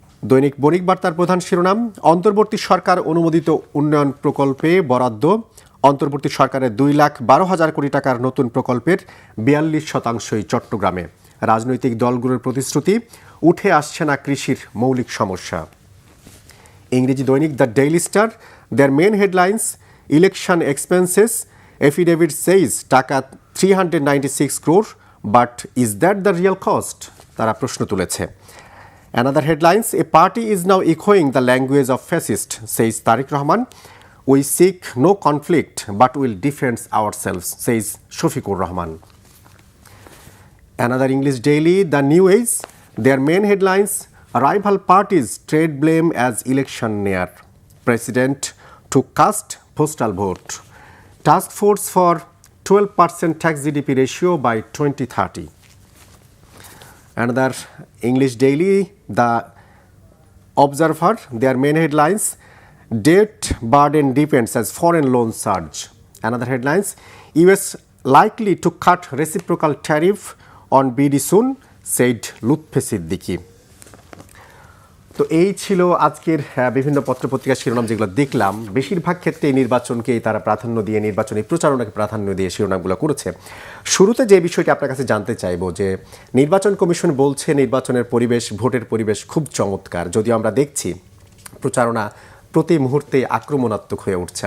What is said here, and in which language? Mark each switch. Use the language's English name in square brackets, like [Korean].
[Bangla] দৈনিক বণিক বার্তার প্রধান শিরোনাম, অন্তর্বর্তী সরকার অনুমোদিত উন্নয়ন প্রকল্পে বরাদ্দ, অন্তর্বর্তী সরকারের 2,12,000 কোটি টাকার নতুন প্রকল্পের 42% চট্টগ্রামে, রাজনৈতিক দলগুলোর প্রতিশ্রুতি, উঠে আসছে না কৃষির মৌলিক সমস্যা। ইংরেজি দৈনিক [English] the Daily Star, their main headlines, election expenses, affidavit says taka 396 crore, but is that the real cost, [Bangla] তারা প্রশ্ন তুলেছে। [English] Another headlines, a party is now echoing the language of fascist, says Tariq Rahman. We seek no conflict but will defend ourselves, says Shafiqur Rahman. Another English daily, The New Age, their main headlines, rival parties trade blame as election near, President to cast postal vote, Task Force for 12% tax GDP ratio by 2030. Another English daily, The Observer, their main headlines: debt burden deepens as foreign loans surge. Another headlines: US likely to cut reciprocal tariff on BD soon, said Lutfi Siddiqui. [Bangla] তো এই ছিল আজকের বিভিন্ন পত্রপত্রিকার শিরোনাম যেগুলো দেখলাম। বেশিরভাগ ক্ষেত্রে এই নির্বাচনকেই তারা প্রাধান্য দিয়ে, নির্বাচনী প্রচারণাকে প্রাধান্য দিয়ে শিরোনামগুলো করেছে। শুরুতে যে বিষয়টি আপনার কাছে জানতে চাইবো যে নির্বাচন কমিশন বলছে নির্বাচনের পরিবেশ, ভোটের পরিবেশ খুব চমৎকার, যদিও আমরা দেখছি প্রচারণা প্রতি মুহূর্তে আক্রমণাত্মক হয়ে উঠছে।